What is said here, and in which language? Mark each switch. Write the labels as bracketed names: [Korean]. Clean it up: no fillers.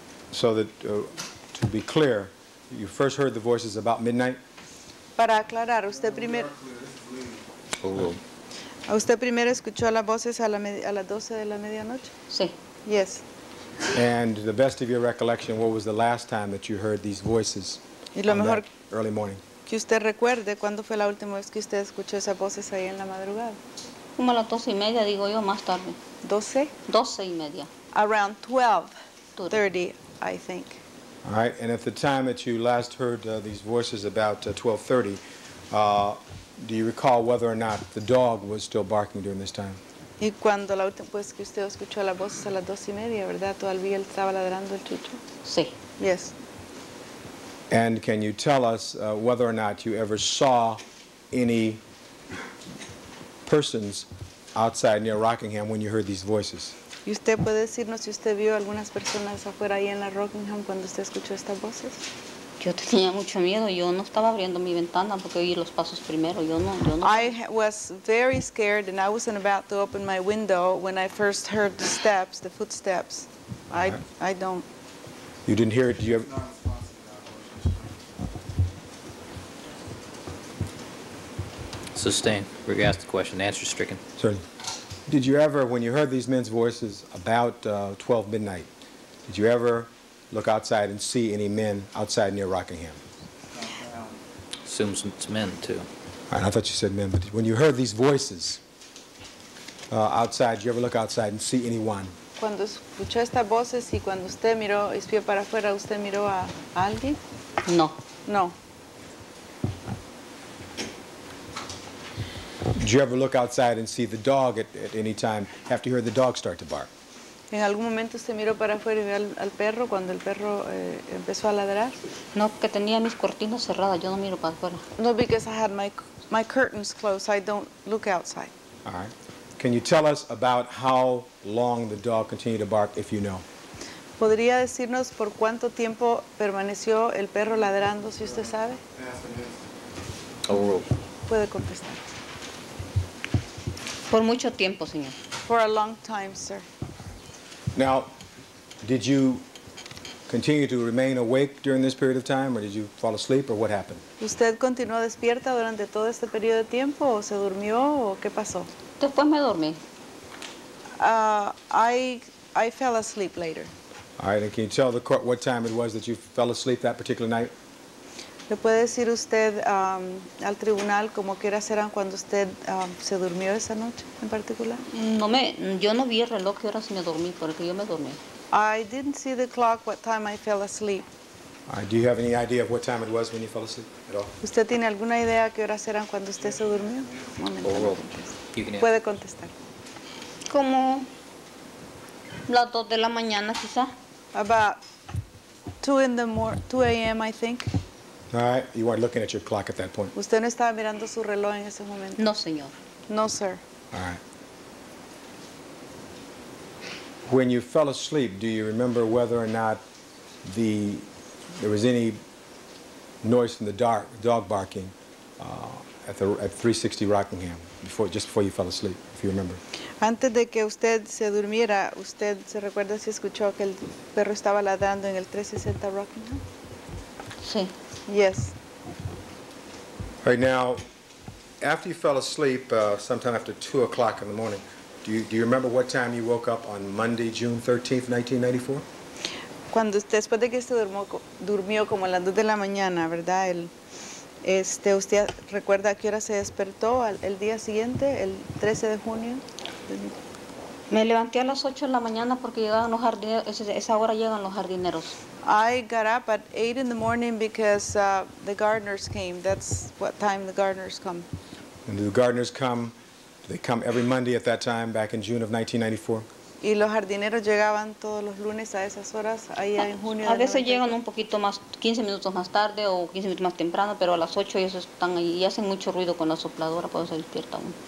[English] So that, to be clear, you first heard the voices about midnight? [Spanish] Para aclarar, usted primero [English] Overruled. [Spanish] escuchó las voces a las 12 de la medianoche? Sí. [English] Yes. And to the best of your recollection, what was the last time that you heard these voices [Spanish] Y lo [English] on [Spanish] mejor [English] that early morning? [Spanish] que usted recuerde, ¿cuándo fue la última vez que usted escuchó esas voces ahí en la madrugada? Como a las 12:30, digo yo, más tarde. 12? 12:30. Around 12:30, I think. [English] All right, and at the time that you last heard these voices about 12:30, do you recall whether or not the dog was still barking during this time? [Spanish] Y cuando la última vez que usted escuchó las voces a las 12:30, ¿verdad? Todavía él estaba ladrando el chucho. Sí. Yes. [English] And can you tell us whether or not you ever saw any persons outside near Rockingham when you heard these voices? [Spanish] ¿Y usted puede decirnos si usted vio algunas personas afuera ahí en la Rockingham cuando usted escuchó estas voces? Yo tenía mucho miedo, yo no estaba abriendo mi ventana porque oí los pasos primero, yo no. [English] Was very scared and I wasn't about to open my window when I first heard the footsteps. I don't. You didn't hear it? Did you ever? Not responsive to our questions. Sustain. We asked the question. Answer stricken. Certainly. Did you ever, when you heard these men's voices about 12 midnight, did you ever look outside and see any men outside near Rockingham? Assumes it's men, too. All right, I thought you said men, but when you heard these voices outside, did you ever look outside and see anyone? [Spanish] Cuando escuchó estas voces y cuando usted miró, espió para afuera, ¿usted miró a alguien? No. [English] No. Did you ever look outside and see the dog at any time after you heard the dog start to bark? [Spanish] ¿En algún momento usted miró para afuera y vio al perro cuando el perro empezó a ladrar? No, que tenía mis cortinas cerradas, yo no miro para afuera. [English] No, because I had my curtains closed. I don't look outside. All right. Can you tell us about how long the dog continued to bark, if you know? [Spanish] ¿Podría decirnos por cuánto tiempo permaneció el perro ladrando, si usted sabe? [English] Ask the minister. Overruled. [Spanish] Puede contestar. Por mucho tiempo, señor. [English] For a long time, sir. Now, did you continue to remain awake during this period of time, or did you fall asleep, or what happened? [Spanish] ¿Usted continuó despierta durante todo este periodo de tiempo o se durmió o qué pasó? Después me dormí. [English] I fell asleep later. All right, and can you tell the court what time it was that you fell asleep that particular night? [Spanish] ¿Le puede decir usted al tribunal como que horas eran cuando usted se durmió esa noche en particular? Yo no vi el reloj que horas me dormí, porque yo me dormí. [English] I didn't see the clock what time I fell asleep. All right, do you have any idea of what time it was when you fell asleep at all? [Spanish] ¿Usted tiene alguna idea qué horas eran cuando usted se durmió? Un momento, [English] Overruled. You can answer. [Spanish] puede contestar. Como las 2 de la mañana, quizá. [English] About 2 a.m. I think. All right, you weren't looking at your clock at that point. [Spanish] ¿Usted no estaba mirando su reloj en ese momento? No, señor. [English] No, sir. All right. When you fell asleep, do you remember whether or not there was any noise from the dog barking at 360 Rockingham, just before you fell asleep, if you remember. [Spanish] Antes de que usted se durmiera, ¿usted se recuerda si escuchó que el perro estaba ladrando en el 360 Rockingham? Sí. [English] Yes. Right now, after you fell asleep, sometime after 2 o'clock in the morning, do you remember what time you woke up on Monday, June 13th, 1994? [Spanish] Cuando usted, después de que se durmió como a las 2 de la mañana, ¿verdad? ¿Usted recuerda a qué hora se despertó el día siguiente, el 13 de junio? Me levanté a las 8 de la mañana porque llegaban los jardineros, esa hora llegan los jardineros. [English] I got up at 8 in the morning because the gardeners came. That's what time the gardeners come. And the gardeners come, they come every Monday at that time, back in June of 1994? [Spanish] Y los jardineros llegaban todos los lunes a esas horas, ahí en junio. A veces llegan un poquito más, 15 minutos más tarde o 15 minutos más temprano, pero a las 8 ellos están ahí y hacen mucho ruido con la sopladora, por eso se despierta uno.